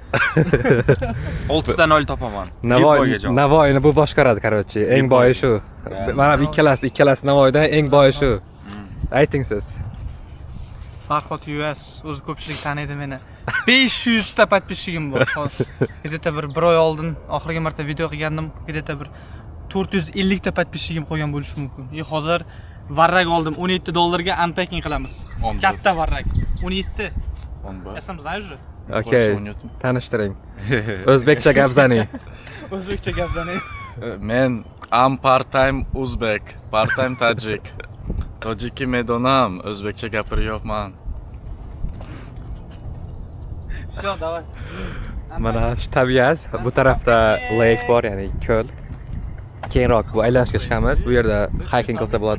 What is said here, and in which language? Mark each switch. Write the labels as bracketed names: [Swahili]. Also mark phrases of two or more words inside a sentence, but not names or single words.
[Uzbek] 6 dan 0 topaman. Navoiyni bu boshqaradi, короче. Eng boyi shu. Mana bu ikkalasi Navoiydan eng boyi shu. Ayting siz. Farhod US, o'zi ko'pchilik taniydi meni. 500 ta подписчигim bor. Где-то bir oy oldin oxirgi marta video qilgandim. Где-то bir 450 ta подписчигim qo'ygan bo'lishi mumkin. Hozir varrak oldim, $17 unpacking qilamiz. Katta varrak. 17. [Russian] Я сам знаю уже. [Uzbek] Okay. Tanishtiring. O'zbekcha gapzaning. O'zbekcha gapzaning. [English] Men am part-time Uzbek, part-time Tajik. [Tajik] Tojiki medonam, o'zbekcha gapiryapman. [Russian] Всё, давай. [Uzbek] Mana shu tabiat, bu tarafda lake bor, ya'ni ko'l. Keyinroq bu aylanishga chiqamiz. Bu yerda hiking qilsa bo'ladi.